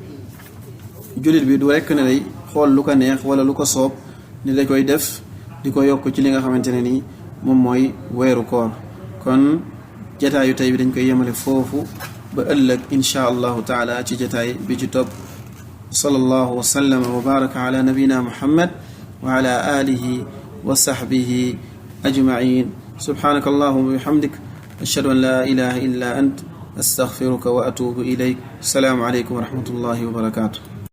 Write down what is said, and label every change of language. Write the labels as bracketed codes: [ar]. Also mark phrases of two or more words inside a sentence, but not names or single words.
[wo] xool lu ko neex wala lu ko soob ni da koy def di ko yokk ci li nga xamante ne nii moom mooy weeru koor kon jataayu tey bi dañ koy yemale foofu ba ëllëg [ar] إن شاء الله تعالى [wo] ci jataay bi ci topp [ar] صلى الله وسلم وبارك على نبينا محمد وعلى آله وصحبه أجمعين سبحانك اللهم وبحمدك أشهد أن لا إله إلا أنت أستغفرك وأتوب إليك. السلام عليكم ورحمة الله وبركاته.